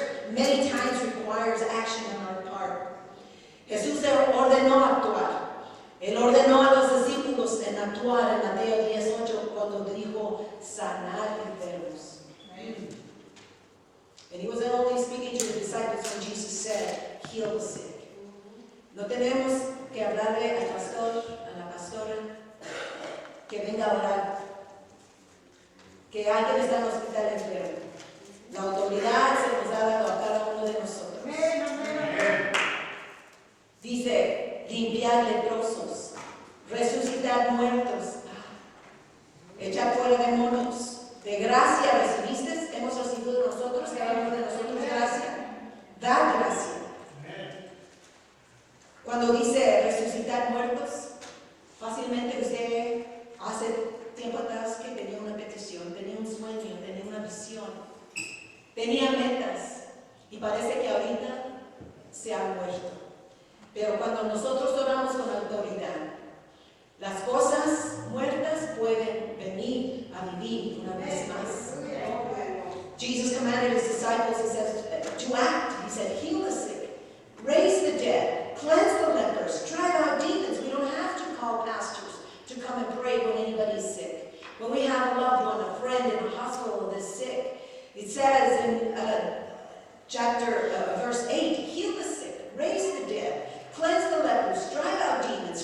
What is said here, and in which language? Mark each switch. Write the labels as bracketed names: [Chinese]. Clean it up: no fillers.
[English] many times requires action on our part. [Spanish] Jesús ordenó actuar. Él ordenó a los discípulos en actuar en Mateo 10:8 cuando dijo sanar enfermos. And he was only speaking to the disciples when Jesus said, heal the sick. No tenemos que hablarle al pastor, a la pastora, que venga a orar, que alguien está en el hospital enfermo. La autoridad se nos ha dado a cada uno de nosotros. Dice, limpiar leprosos, resucitar muertos, echar fuera demonios. De gracia recibiste, hemos recibido nosotros, cada uno de nosotros gracia. Dar gracia. Cuando dice resucitar muertos, fácilmente usted hace tiempo atrás que tenía una petición, tenía un sueño, tenía una visión, tenía metas y parece que ahorita se ha muerto. Pero cuando nosotros oramos con autoridad, las cosas muertas pueden venir a vivir una vez más. [English] Jesus commanded his disciples, he says, to act. He said, heal the sick, raise the dead, cleanse the lepers, drive out demons. We don't have to call pastors to come and pray when anybody's sick. When we have a loved one, a friend in a hospital that's sick, it says in verse 8, heal the sick, raise the dead, cleanse the lepers, drive out demons.